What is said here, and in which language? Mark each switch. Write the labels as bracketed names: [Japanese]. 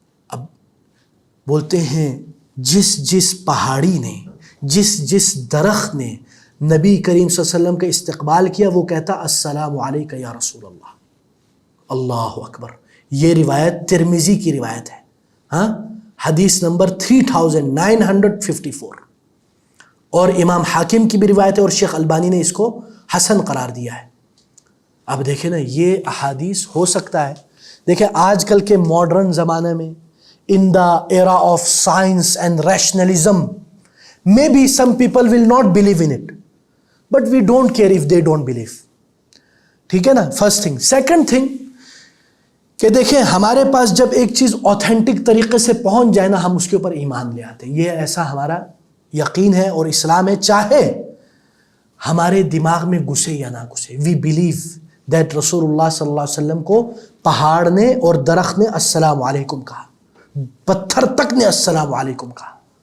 [Urdu] اب بولتے ہیں جس پہاڑی نے, جس درخت نے نبی کریم صلی اللہ علیہ وسلم کا استقبال کیا, وہ کہتا السلام علیک یا رسول اللہ. اللہ اکبر. یہ روایت ترمذی کی روایت ہے, ہاں, حدیث نمبر 3954, اور امام حاکم کی بھی روایت ہے, اور شیخ البانی نے اس کو حسن قرار دیا ہے. اب دیکھیں نا, یہ احادیث ہو سکتا ہے, دیکھیں آج کل کے ماڈرن زمانے میں, [English] in the era of science and rationalism, maybe some people will not believe in it, but we don't care if they don't believe. [Urdu] ٹھیک ہے نا, [English] First thing. Second thing [Urdu] کہ دیکھیں ہمارے پاس جب ایک چیز اوتھینٹک طریقے سے پہنچ جائے نا, ہم اس کے اوپر ایمان لے آتے ہیں. یہ ایسا ہمارا یقین ہے اور اسلام ہے, چاہے ہمارے دماغ میں گھسے یا نہ گھسے. [English] we believe that [Urdu] رسول اللہ صلی اللہ علیہ وسلم کو پہاڑ نے اور درخت نے السلام علیکم کہا, پتھر تک نے السلام علیکم کہا.